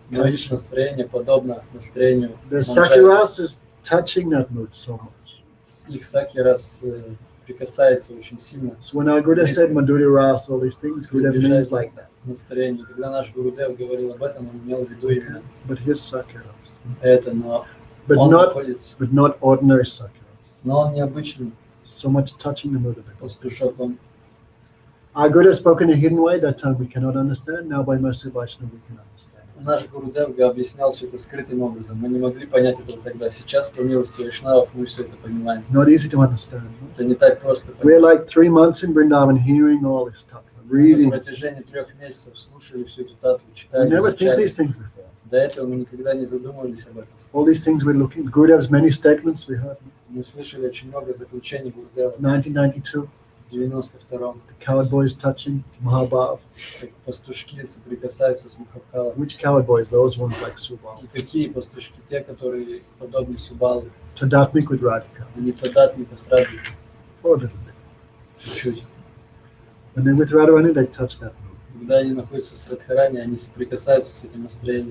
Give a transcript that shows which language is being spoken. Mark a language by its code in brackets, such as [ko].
[ru] Но их настроение подобно настроению [en] The [ru] Манджари. [en] Sakiras is touching that mood so much. [ru] Их Саки раз прикасается очень сильно [en] So when our Gurudev said Madhurya Ras, all these things, Gurudev means [ru] приближается [en] like that. [ru] к настроению. Когда наш Гурудев говорил об этом, он имел в виду именно [en] But his Sakiras. [ru] это, но [en] But [ru] он [en] not, [ru] находится, [en] but not ordinary Sakiras. [ru] но он необычный [en] So much touching the mood of the Guru. [ru] пастушок, он [en] Our Gurudev spoke in a hidden way. That time we cannot understand. Now by mercy of Vaishnava we can understand. [ru] наш Гурудев объяснял все это скрытым образом. Мы не могли понять этого тогда. Сейчас, по милости Вайшнавов, мы все это понимаем. [en] Not easy to understand. No? [ru] Это не так просто [en] We're [ru] понять. [en] like 3 months in Vrindavan hearing all this stuff, [ru] Мы [en] reading. [ru] на протяжении 3 месяцев слушали всю эту татву, [en] We [ru] читали, [en] never think [ru] изучали. [en] these things before. [ru] До этого мы никогда не задумывались об этом. [en] All these things we're looking. Gurudev's many statements we heard. [ru] Мы слышали очень много заключений Гурудева [en] 1992, [ru] в 92-м, [en] the coward boys touching Mahabhav. [ru] как пастушки соприкасаются с Махабхалой. [en] Which coward boys? Those ones like Subal. [ru] И какие пастушки? Те, которые подобны Субалу. [en] Tadatmik with Radhika. [ru] Они податника с Радхикой. [en] For a little bit. [ru] Чуть-чуть. [en] And then with Radharani, they touch that mood. [ru] Когда они находятся с Радхарани, они соприкасаются с этим настроением.